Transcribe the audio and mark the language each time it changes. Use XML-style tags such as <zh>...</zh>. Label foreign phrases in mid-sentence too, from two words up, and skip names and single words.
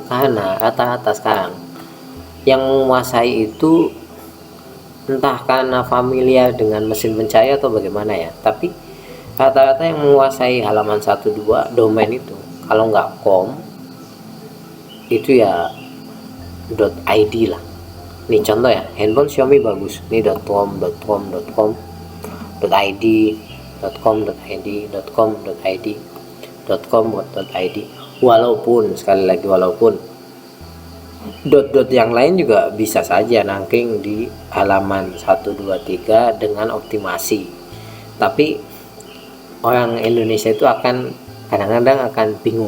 <id>Karena rata-rata sekarang yang menguasai itu entah karena familiar dengan mesin pencari atau bagaimana ya, tapi rata-rata yang menguasai halaman 1-2 domain itu kalau nggak .com itu ya .id lah. Ini contoh ya, handphone Xiaomi bagus, ini .com, .com, .com, .id, .com, .id, .com, .id, .com, .id. Walaupun sekali lagi walaupun dot yang lain juga bisa saja nangkring di halaman 1, 2, 3 dengan optimasi. Tapi orang Indonesia itu akan kadang-kadang akan bingung.</id>